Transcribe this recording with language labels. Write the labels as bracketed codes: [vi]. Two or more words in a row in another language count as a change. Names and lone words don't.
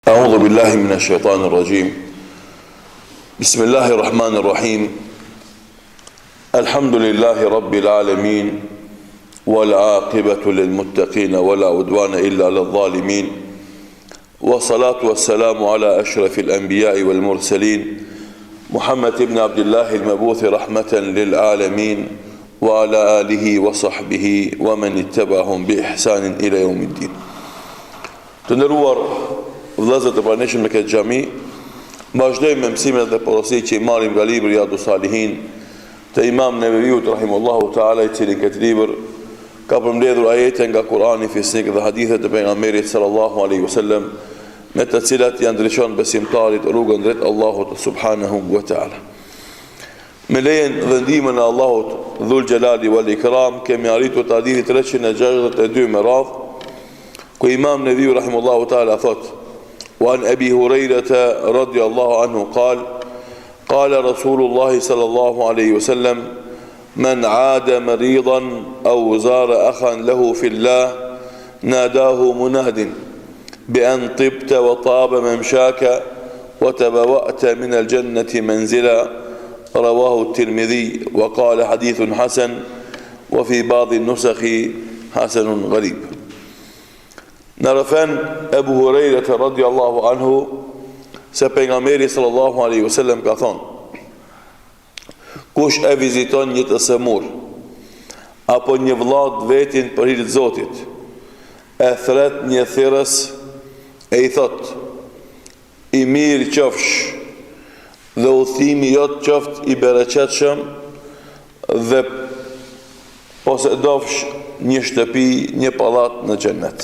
[ar] أعوذ بالله من الشيطان الرجيم بسم الله الرحمن الرحيم الحمد لله رب العالمين والعاقبة للمتقين ولا عدوان إلا على الظالمين والصلاة والسلام على أشرف الأنبياء والمرسلين محمد بن عبد الله المبعوث رحمة للعالمين وعلى آله وصحبه ومن اتبعهم بإحسان إلى يوم الدين. [sq] Të vëllezër të pranishëm në këtë xhami, vazhdojmë me mësimet dhe porositë që i marrim nga libri Riyadus Salihin të Imam Neveviut [ar] رحمه الله تعالى, [sq] i cili këtë libër ka përmbledhur ajete nga Kurani, fisnik dhe hadithe të pejgamberit [ar] صلى الله عليه وسلم, [sq] me të cilat janë ndriçon besimtarit rrugën drejt Allahut [ar] سبحانه وتعالى. [sq] Me lejen dhe ndihmën e Allahut [ar] ذي الجلال والإكرام, [sq] kemi arritur te hadithi 362 me radhë, ku Imam Neveviu [ar] رحمه الله تعالى [sq] thot: [ar] وعن أبي هريرة رضي الله عنه قال رسول الله صلى الله عليه وسلم: من عاد مريضا أو زار أخا له في الله ناداه مناد بأن طبت وطاب ممشاك وتبوأت من الجنة منزلا. رواه الترمذي وقال حديث حسن وفي بعض النسخ حسن غريب. [sq] Në rëfen Ebu Hurejret [ar] رضي الله عنه [sq] se pejgamberi [ar] صلى الله عليه وسلم [sq] ka thonë: kush e viziton një të semur apo një vëllaut vetin për hir të Zotit, e thret një thirrës e i thot: i mirë qofsh dhe udhëtimi jot qoft i bereqetshëm, dhe posedofsh një shtëpi, një pallat në xhennet.